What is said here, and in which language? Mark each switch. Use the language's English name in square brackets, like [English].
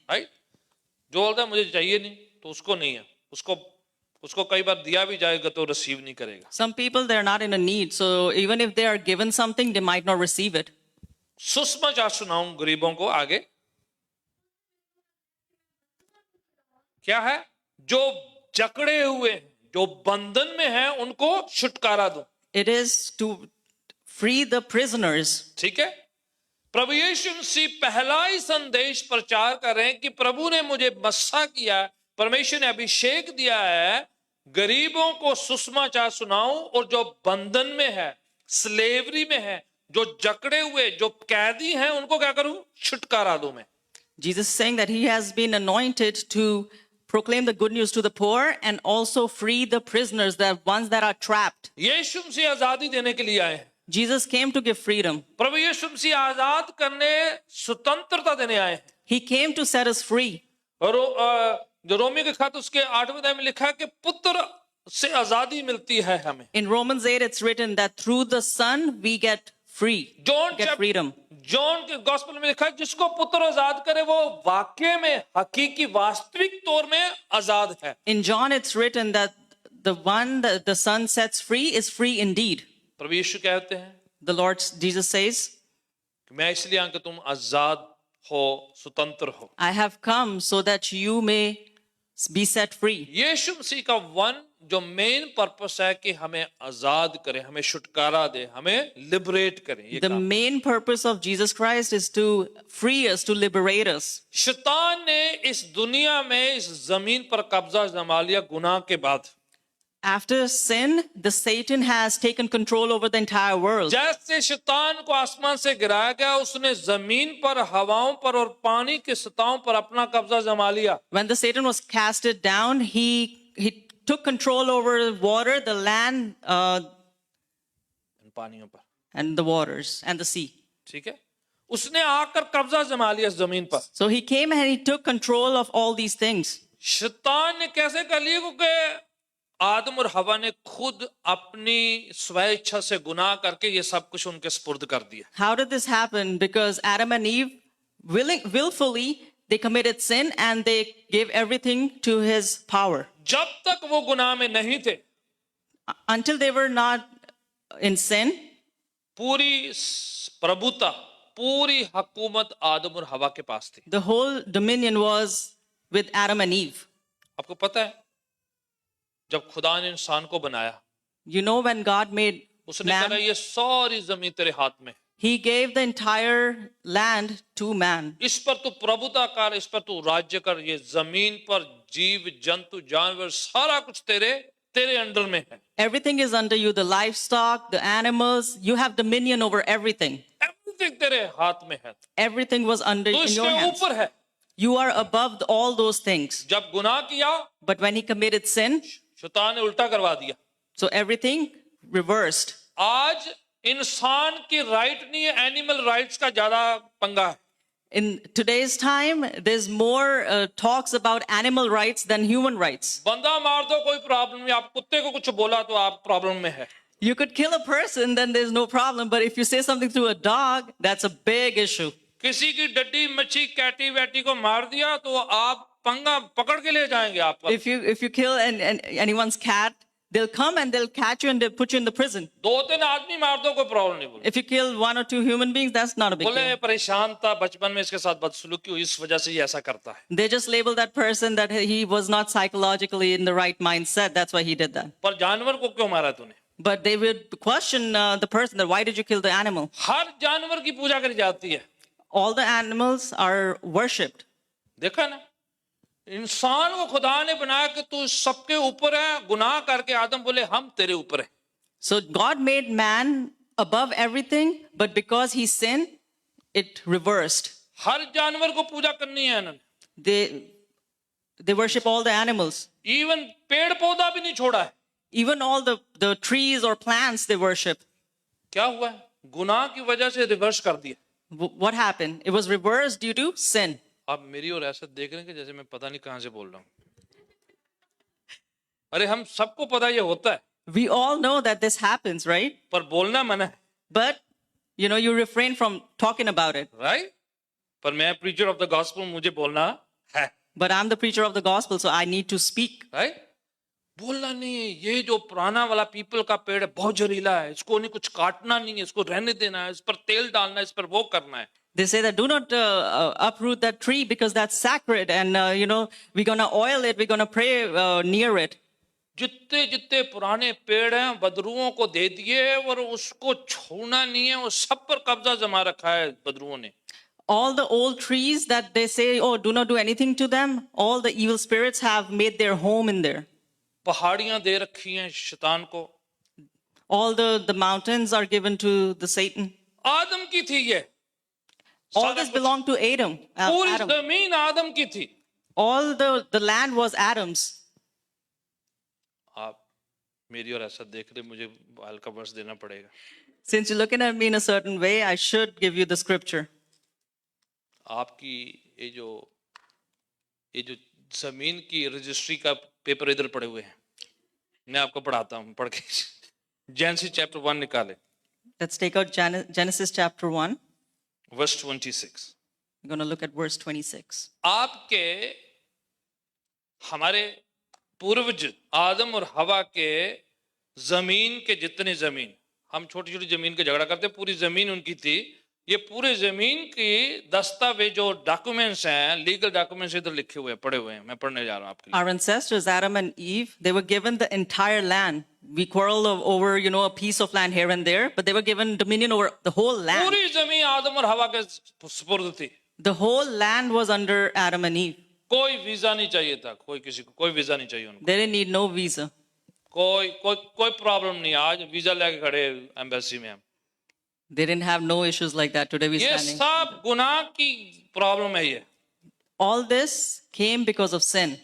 [Hindi] Right, जो बोलता है मुझे चाहिए नहीं, तो उसको नहीं है, उसको कई बार दिया भी जाएगा तो रिसीव नहीं करेगा। [English] Some people, they're not in a need, so even if they are given something, they might not receive it. [Hindi] सुसमाचार सुनाऊं गरीबों को आगे। क्या है? जो जकड़े हुए, जो बंधन में हैं, उनको छुटकारा दो। [English] It is to free the prisoners. [Hindi] ठीक है, प्रभु यीशु मसीह पहला ही संदेश प्रचार कर रहे हैं कि प्रभु ने मुझे मस्सा किया, परमेश्वर ने अभिषेक दिया है, गरीबों को सुसमाचार सुनाऊं, और जो बंधन में है, स्लेवरी में है, जो जकड़े हुए, जो कैदी हैं, उनको क्या करूं? छुटकारा दूं मैं। [English] Jesus is saying that he has been anointed to proclaim the good news to the poor and also free the prisoners, the ones that are trapped. [Hindi] यीशु मसीह आजादी देने के लिए आए हैं। [English] Jesus came to give freedom. [Hindi] प्रभु यीशु मसीह आजाद करने, स्वतंत्रता देने आए हैं। [English] He came to set us free. [Hindi] और जो रोमी के खत उसके 8वें अध्याय में लिखा है कि पुत्र से आजादी मिलती है हमें। [English] In Romans 8, it's written that through the Son we get free, get freedom. [Hindi] John के गॉस्पेल में लिखा है जिसको पुत्र आजाद करे वो वाकई में, हकीकी, वास्तविक तौर में आजाद है। [English] In John, it's written that the one that the Son sets free is free indeed. [Hindi] प्रभु यीशु कहते हैं [English] The Lord Jesus says, [Hindi] कि मैं इसलिए आया कि तुम आजाद हो, स्वतंत्र हो। [English] I have come so that you may be set free. [Hindi] यीशु मसीह का जो [English] main purpose [Hindi] है कि हमें आजाद करे, हमें छुटकारा दे, हमें लिबरेट करे। ये [English] The [Hindi] काम। [English] main purpose of Jesus Christ is to free us, to liberate us. [Hindi] शैतान ने इस दुनिया में, इस जमीन पर कब्जा जमा लिया गुनाह के बाद। [English] After sin, the Satan has taken control over the entire world. [Hindi] जैसे शैतान को आसमान से गिराया गया, उसने जमीन पर, हवाओं पर और पानी के सतहों पर अपना कब्जा जमा लिया। [English] When the Satan was casted down, he took control over water, the land, [Hindi] इन पानियों पर, [English] and the waters and the sea. [Hindi] ठीक है। उसने आकर कब्जा जमा लिया इस जमीन पर। [English] So he came and he took control of all these things. [Hindi] शैतान ने कैसे कर लिया? क्योंकि आदम और हवा ने खुद अपनी स्वेच्छा से गुनाह करके ये सब कुछ उनके स्पुर्द कर दिया। [English] How did this happen? Because Adam and Eve willfully they committed sin and they gave everything to his power. [Hindi] जब तक वो गुनाह में नहीं थे, [English] Until they were not in sin, [Hindi] पूरी प्रभुता, पूरी हुकूमत आदम और हवा के पास थी। [English] the whole dominion was with Adam and Eve. [Hindi] आपको पता है, जब खुदा ने इंसान को बनाया, [English] You know, when God made [Hindi] उसने कहा [English] man, [Hindi] ये सारी जमीन तेरे हाथ में, [English] he gave the entire land to man. [Hindi] इस पर तू प्रभुता कर, इस पर तू राज्य कर। ये जमीन पर जीव जंतु जानवर सारा कुछ तेरे अंडर में है। [English] Everything is under you, the livestock, the animals, you have dominion over everything. [Hindi] Everything तेरे हाथ में है, [English] Everything was under [Hindi] तो [English] in your [Hindi] इसके [English] hands. [Hindi] ऊपर है। [English] You are above all those things. [Hindi] जब गुनाह किया, [English] But when he committed sin, [Hindi] शैतान ने उल्टा करवा दिया। [English] so everything reversed. [Hindi] आज इंसान की राइट नहीं है, एनिमल राइट्स का ज्यादा पंगा है। [English] In today's time, there's more talks about animal rights than human rights. [Hindi] बंदा मार दो, कोई प्रॉब्लम नहीं। आप कुत्ते को कुछ बोला तो आप प्रॉब्लम में है। [English] You could kill a person, then there's no problem. But if you say something to a dog, that's a big issue. [Hindi] किसी की डड्डी मच्छी कैटी वैटी को मार दिया तो आप पंगा पकड़ के ले जाएंगे आप पर। [English] If you kill anyone's cat, they'll come and they'll catch you and they'll put you in the prison. [Hindi] दो तीन आदमी मार दो, कोई प्रॉब्लम नहीं। बोले [English] If you kill one or two human beings, that's not a big [Hindi] बोले [English] deal. [Hindi] परेशान था, बचपन में इसके साथ बदसलूकी हुई, इस वजह से ये ऐसा करता है। [English] They just label that person that he was not psychologically in the right mindset. That's why he did that. [Hindi] पर जानवर को क्यों मारा तूने? [English] But they would question the person that why did you kill the animal? [Hindi] हर जानवर की पूजा करी जाती है। [English] All the animals are worshipped. [Hindi] देखा ना, इंसान को खुदा ने बनाया कि तू सबके ऊपर है। गुनाह करके आदम बोले हम तेरे ऊपर है। [English] So God made man above everything, but because he sinned, it reversed. [Hindi] हर जानवर को पूजा करनी है इन्होंने। [English] They worship all the animals. [Hindi] Even पेड़ पौधा भी नहीं छोड़ा है। [English] Even all the trees or plants they worship. [Hindi] क्या हुआ है? गुनाह की वजह से रिवर्स कर दिया। [English] What happened? It was reversed due to sin. [Hindi] आप मेरी और ऐसा देख रहे हैं कि जैसे मैं पता नहीं कहां से बोल रहा हूं। अरे हम सबको पता ये होता है, [English] We all know that this happens, right? [Hindi] पर बोलना मना है, [English] But you refrain from talking about it. Right? [Hindi] पर मैं [English] preacher of the gospel, [Hindi] मुझे बोलना है, [English] But I'm the preacher of the gospel, so I need to speak. [Hindi] Right? बोलना नहीं है। ये जो पुराना वाला पीपल का पेड़ है बहुत जहरीला है, इसको नहीं कुछ काटना नहीं है, इसको रहने देना है, इस पर तेल डालना है, इस पर वो करना है। [English] They say that do not uproot that tree because that's sacred, and we're gonna oil it, we're gonna pray near it. [Hindi] जितने जितने पुराने पेड़ हैं बदरुओं को दे दिए और उसको छोड़ना नहीं है, वो सब पर कब्जा जमा रखा है बदरुओं ने। [English] All the old trees that they say, oh, do not do anything to them, all the evil spirits have made their home in there. [Hindi] पहाड़ियां दे रखी हैं शैतान को। [English] All the mountains are given to the Satan. [Hindi] आदम की थी ये, [English] All [Hindi] सारा [English] this [Hindi] कुछ। [English] belonged to Adam. [Hindi] पूरी [English] Adam. [Hindi] जमीन आदम की थी। [English] All the land was Adam's. [Hindi] आप मेरी और ऐसा देख रहे, मुझे हल्का वर्ष देना पड़ेगा। [English] Since you're looking at me in a certain way, I should give you the scripture. [Hindi] आपकी ये जो जमीन की रजिस्ट्री का पेपर इधर पड़े हुए हैं, मैं आपको पढ़ाता हूँ, पढ़ के। [English] Genesis chapter 1 निकाले, Let's take out Genesis chapter 1. Verse 26। We're going to look at verse 26. [Hindi] आपके हमारे पूर्वज आदम और हवा के जमीन के जितने जमीन, हम छोटी छोटी जमीन के झगड़ा करते, पूरी जमीन उनकी थी। ये पूरे जमीन की दस्तावेज जो डॉक्यूमेंट्स हैं, लीगल डॉक्यूमेंट्स इधर लिखे हुए हैं, पड़े हुए हैं, मैं पढ़ने जा रहा हूँ आपके लिए। [English] Our ancestors, Adam and Eve, they were given the entire land. We quarrel over, a piece of land here and there, but they were given dominion over the whole land. [Hindi] पूरी जमीन आदम और हवा के सुपुर्द थी। [English] The whole land was under Adam and Eve. [Hindi] कोई visa नहीं चाहिए था, किसी को कोई वीजा नहीं चाहिए उनको, [English] They didn't need no visa. [Hindi] कोई प्रॉब्लम नहीं। आज वीजा लेके खड़े एम्बेसी में हम। [English] They didn't have no issues like that. Today we're [Hindi] ये [English] standing. [Hindi] सब गुनाह की प्रॉब्लम है। ये [English] All this came because of sin.